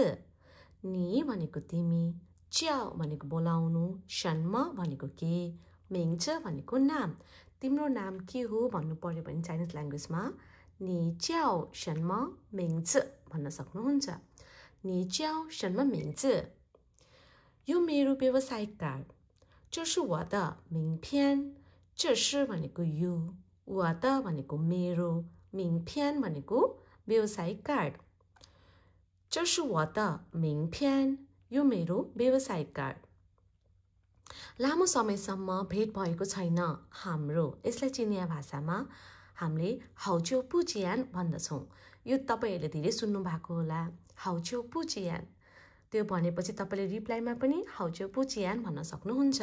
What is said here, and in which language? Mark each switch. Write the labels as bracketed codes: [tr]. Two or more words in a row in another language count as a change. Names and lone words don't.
[ne] नी भनेको तिमी, च्याओ भनेको बोलाउनु, शनमा भनेको के, मिङzi भनेको नाम। तिम्रो नाम के हो भन्नु पर्यो भने चाइनिज ल्याङ्ग्वेजमा [zh] 你叫什么名字 [ne] भन्न सक्नुहुन्छ। [zh] 你叫什么名字. [ne] यो मेरो व्यावसायिक कार्ड। [zh] 这是我的名片。这是 [ne] भनेको यो, 我的 भनेको मेरो, 名片 भनेको व्यावसायिक कार्ड। [zh] 这是我的名片。 [ne] यो मेरो व्यावसायिक कार्ड। लामो समयसम्म भेट भएको छैन हाम्रो। यसलाई चिनिया भाषामा हामीले [zh] 好久不见 [ne] भन्दछौँ। यो तपाईहरूले धेरै सुन्नु भएको होला, [zh] 好久不见. [ne] त्यो भनेपछि तपाईले रिप्लाईमा पनि [zh] 好久不见 [ne] भन्न सक्नुहुन्छ।